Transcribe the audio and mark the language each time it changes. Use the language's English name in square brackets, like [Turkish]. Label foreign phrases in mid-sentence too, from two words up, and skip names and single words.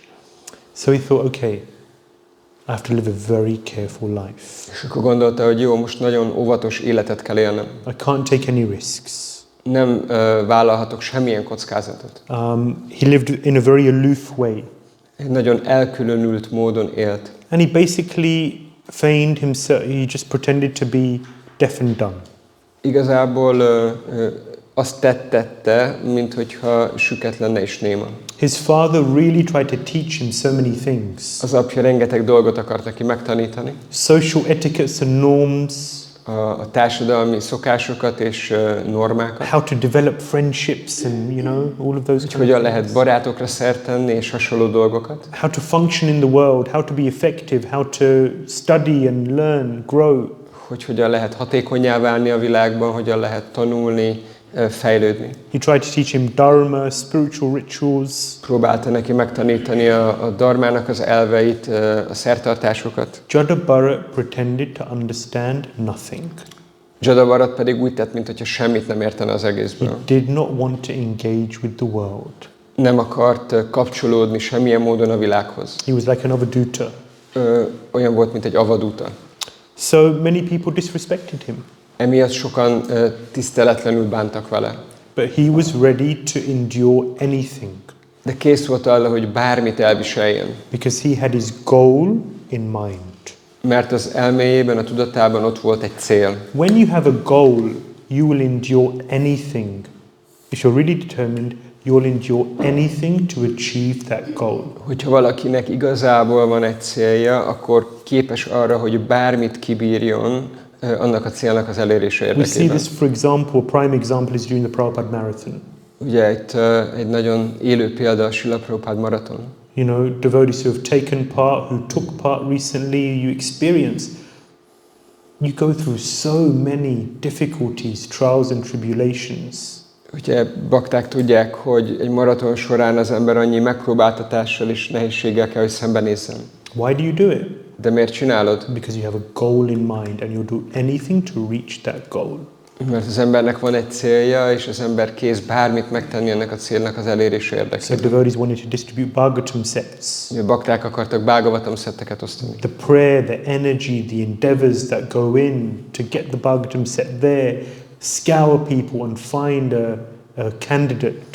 [English] So he thought, okay, I have to live a very careful life. [Hungarian] És akkor gondolta, hogy jó, most nagyon óvatos életet kell élnem. [English] I can't take any risks. [Hungarian] Nem vállalhatok semmilyen kockázatot. [English] He lived in a very aloof way. [Hungarian] Egy nagyon elkülönült módon élt. [English] And he basically feigned himself, he just pretended to be deaf and dumb. [Hungarian] Igazából azt tette, mint hogyha süket lenne és néma. [English] His father really tried to teach him so many things. [Hungarian] Az apja rengeteg dolgot akart neki megtanítani. [English] Social etiquettes and norms. [Hungarian] A társadalmi szokásokat és normákat. [English] How to develop friendships and, all of those. [Hungarian] Hogyan lehet barátokra szert tenni és hasonló dolgokat. [English] How to function in the world, how to be effective, how to study and learn, grow. [Hungarian] Hogy hogyan lehet hatékonnyá válni a világban, hogyan lehet tanulni, fejlődni. [English] He tried to teach him dharma, spiritual rituals. [Hungarian] Próbálta neki megtanítani a dharmának az elveit, a szertartásokat. [English] Jada Bharat pretended to understand nothing. [Hungarian] Jada Bharat pedig úgy tett, mintha semmit nem értene az egészből. [English] He did not want to engage with the world. [Hungarian] Nem akart kapcsolódni semmilyen módon a világhoz. [English] He was like an avaduta. [Hungarian] Olyan volt, mint egy avaduta. [English] So many people disrespected him. [Hungarian] Emiatt sokan tiszteletlenül bántak vele. [English] But he was ready to endure anything [Hungarian] De kész volt arra, hogy bármit elviseljen. [English] because he had his goal in mind. [Hungarian] Mert az elméjében, a tudatában ott volt egy cél. [English] When you have a goal, you will endure anything. If you're really determined, you'll endure anything to achieve that goal. [Hungarian] Hogyha valakinek igazából van egy célja, akkor képes arra, hogy bármit kibírjon annak a célnak az elérése [English] We see [Hungarian] érdekében. [English] this, for example, a prime example is during the Prabhupada Marathon. [Hungarian] Ugye itt egy nagyon élő példa a Srila Prabhupada maraton. [English] You know, devotees who have taken part, who took part recently, you experience, you go through so many difficulties, trials and tribulations. [Hungarian] Ugye bakták tudják, hogy egy maraton során az ember annyi megpróbáltatással és nehézséggel kell, hogy szembenézzen. [English] Why do you do it? [Hungarian] De miért csinálod? [English] Because you have a goal in mind and you'll do anything to reach that goal. [Hungarian] Mert az embernek van egy célja, és az ember kész bármit megtenni ennek a célnak az elérése [English] So [Hungarian] érdekében. [English] devotees wanted to distribute Bhagavatam sets. [Hungarian] A bakták akartak Bhagavatam szetteket osztani. [English] The prayer, the energy, the endeavors that go in to get the Bhagavatam set there, scour people and find a candidate.